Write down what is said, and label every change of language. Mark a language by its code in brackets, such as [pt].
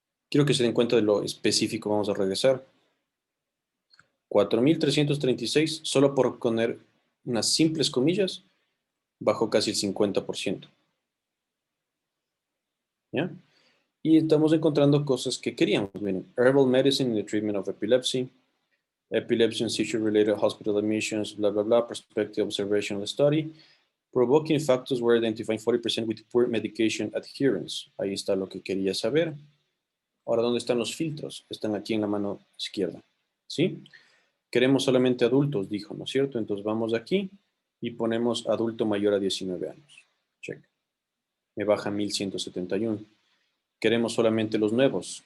[es] Quiero que se den cuenta de lo específico. Vamos a regresar. 4.336, solo por poner unas simples comillas, bajó casi el 50%. ¿Ya? Y estamos encontrando cosas que queríamos. Miren, [en] herbal medicine in the treatment of epilepsy, epilepsy and seizure-related hospital admissions, blah, blah, blah, prospective observational study. Provoking factors were identified 40% with poor medication adherence. [es] Ahí está lo que quería saber. Ahora, ¿dónde están los filtros? Están aquí en la mano izquierda. ¿Sí? Queremos solamente adultos, dijo, ¿no es cierto? Entonces vamos aquí y ponemos adulto mayor a 19 años. Check. Me baja 1171. Queremos solamente los nuevos.